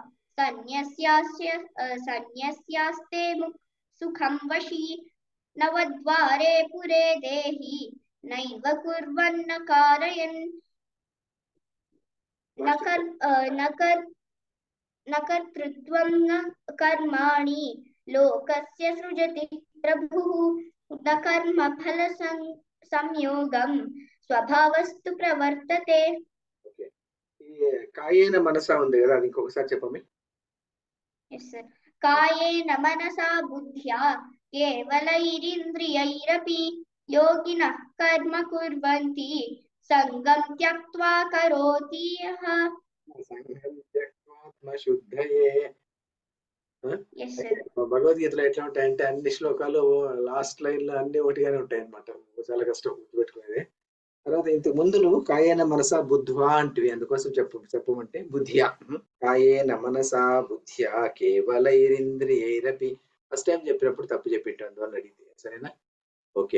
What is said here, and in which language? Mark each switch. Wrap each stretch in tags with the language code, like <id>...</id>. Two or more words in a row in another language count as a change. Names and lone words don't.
<sa>सन्न्यस्यास्ते सुखं वशी नवद्वारे पुरे देहि नैव कुर्वन्न कारयन् न कर्तृत्वं न कर्माणि लोकस्य सृजति प्रभुः न कर्मफल संयोगं स्वभावस्तु प्रवर्तते</sa> <te>ఓకే ఈ</te> <sa>కాయేన మనసా</sa> <te>ఉంది కదా అది ఇంకొకసారి చెప్పండి</te> <en>Yes, sir.</en> <sa>कायेन मनसा बुद्ध्या केवलैरिन्द्रियैरपि योगिनः कर्म कुर्वन्ति सङ्गं त्यक्त्वा करोति यः సంఘం త్యక్త్వాత్మ శుద్ధయే</sa> <en>Yes, sir.</en> <te>భగవద్గీతలో ఎట్లా ఉంటాయంటే అన్ని శ్లోకాలు</te> <en>last line</en> <te>లో అన్ని ఒకటిగానే ఉంటాయి అన్నమాట చాలా కష్టం గుర్తుపెట్టుకునేది తర్వాత ఇంతకు ముందు నువ్వు</te> <sa>కాయేన మనసా బుద్ధ్వా</sa> <te>అంటివి అందుకోసం చెప్పమంటే</te> <sa>బుద్ధ్యా కాయేన మనసా బుద్ధ్యా కేవలైరింద్రియైరపి</sa> <en>first time</en> <te>చెప్పినప్పుడు తప్పు చెప్పింటాను అందువల్ల అడిగింది సరేనా ఓకే</te>